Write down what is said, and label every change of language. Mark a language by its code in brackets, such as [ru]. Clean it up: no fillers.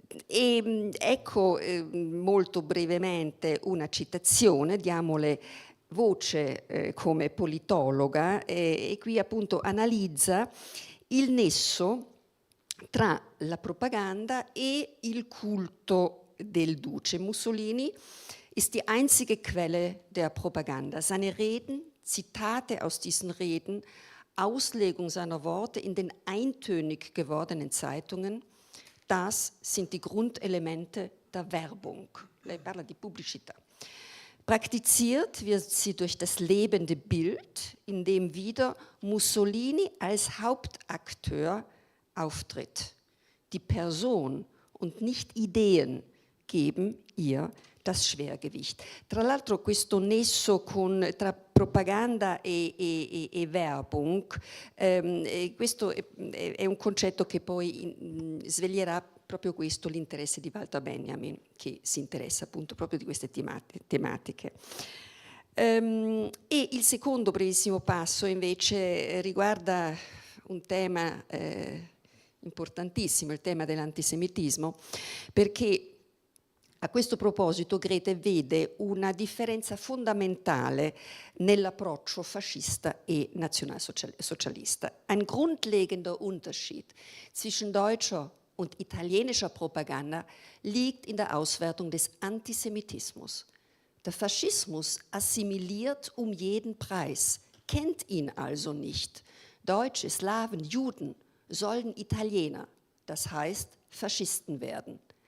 [it] Ecco molto brevemente una citazione, diamole voce come politologa e qui appunto analizza il nesso tra la propaganda e il culto del Duce. [de] Mussolini ist die einzige Quelle der Propaganda. Seine Reden, Zitate aus diesen Reden, Auslegung seiner Worte in den eintönig gewordenen Zeitungen, das sind die Grundelemente der Werbung. [it] Lei parla di pubblicità. [de] Praktiziert wird sie durch das lebende Bild, in dem wieder Mussolini als Hauptakteur auftritt. Die Person und nicht Ideen geben ihr das Schwergewicht. [it] Tra l'altro questo nesso tra propaganda e Werbung, questo è un concetto che poi sveglierà proprio questo, l'interesse di Walter Benjamin, che si interessa appunto proprio di queste tematiche. E il secondo brevissimo passo invece riguarda un tema importantissimo, il tema dell'antisemitismo, perché a questo proposito Grete vede una differenza fondamentale nell'approccio fascista e nazionalsocialista. [de] Ein grundlegender Unterschied zwischen deutscher und italienischer Propaganda liegt in der Auswertung des Antisemitismus. Der Faschismus assimiliert um jeden Preis, kennt ihn also nicht. Deutsche, Slawen, Juden sollen Italiener, das heißt Faschisten werden.